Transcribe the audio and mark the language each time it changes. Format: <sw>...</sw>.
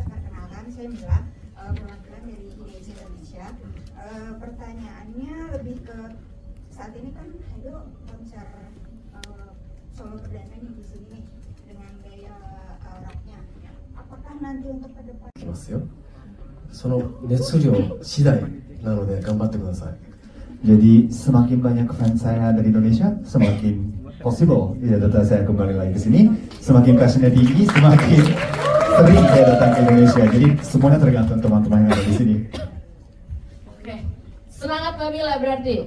<id>Perkenalkan saya Mila, perwakilan dari Hides Indonesia. Pertanyaannya lebih ke saat ini kan Haido konser solo perdana nih di sini nih dengan gaya rocknya. Apakah nanti untuk ke depan?</id> <ja>いきますよ。その熱量次第なので頑張ってください。</ja> <id>Jadi semakin banyak fans saya dari Indonesia, semakin possible ya datang saya kembali lagi ke sini. Semakin passionnya tinggi, semakin sering saya datang ke Indonesia. Jadi semuanya tergantung teman-teman yang ada di sini. Oke, semangat Mbak Mila berarti.</id>